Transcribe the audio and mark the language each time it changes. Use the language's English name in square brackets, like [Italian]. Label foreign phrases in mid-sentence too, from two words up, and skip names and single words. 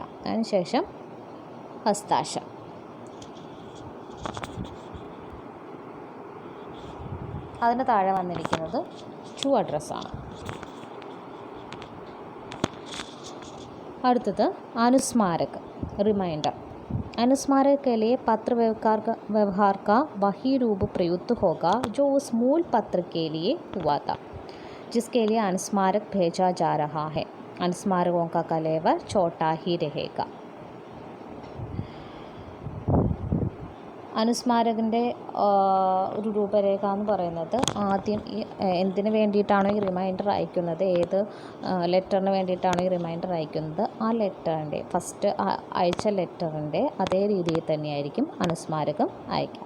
[Malayalam] അതിനുശേഷം ഹസ്താക്ഷരം. അതിന് താഴെ വന്നിരിക്കുന്നത് [English] to address. [Malayalam] അടുത്തത് അനുസ്മാരക്, റിമൈൻഡർ. [Hindi] अनुस्मारक के लिए पत्र व्यवहार का वही रूप प्रयुक्त होगा जो उस मूल पत्र के लिए हुआ था, जिसके लिए अनुस्मारक भेजा जा रहा है. अनुस्मारकों का कलेवर छोटा ही रहेगा. [Malayalam] അനുസ്മാരകൻ്റെ ഒരു രൂപരേഖ എന്ന് പറയുന്നത് ആദ്യം എന്തിനു വേണ്ടിയിട്ടാണോ ഈ റിമൈൻഡർ അയക്കുന്നത്, ഏത് ലെറ്ററിന് വേണ്ടിയിട്ടാണോ ഈ റിമൈൻഡർ അയക്കുന്നത്, ആ ലെറ്ററിൻ്റെ ഫസ്റ്റ് അയച്ച ലെറ്ററിൻ്റെ അതേ രീതിയിൽ തന്നെയായിരിക്കും അനുസ്മാരകം അയക്കുക.